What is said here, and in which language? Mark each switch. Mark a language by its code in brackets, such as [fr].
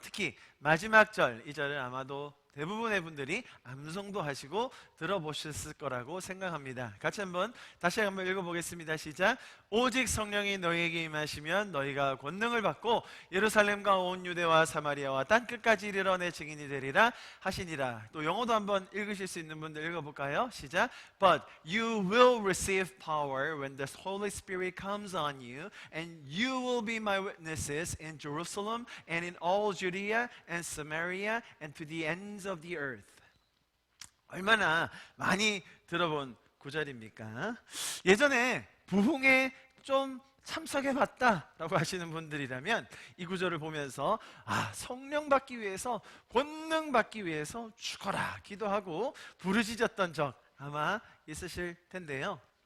[ko] 특히 마지막 절, 이 절을 아마도 대부분의 분들이 암송도 하시고 들어보셨을 거라고 생각합니다. 같이 다시 한번 읽어보겠습니다. 시작. 오직 성령이 너희에게 임하시면 너희가 권능을 받고 예루살렘과 온 유대와 사마리아와 땅끝까지 이르러 내 증인이 되리라 하시니라. 또 영어도 한번 읽으실 수 있는 분들 읽어볼까요? 시작. [en] But you will receive power when the Holy Spirit comes on you, and you will be my witnesses in Jerusalem and in all Judea and Samaria and to the ends of the earth. [ko] 얼마나 많이 들어본 구절입니까? 예전에 부흥에 좀 참석해봤다라고 하시는 분들이라면 이 구절을 보면서 성령 받기 위해서, 권능 받기 위해서 죽어라 기도하고 부르짖었던 적 아마 있으실 텐데요.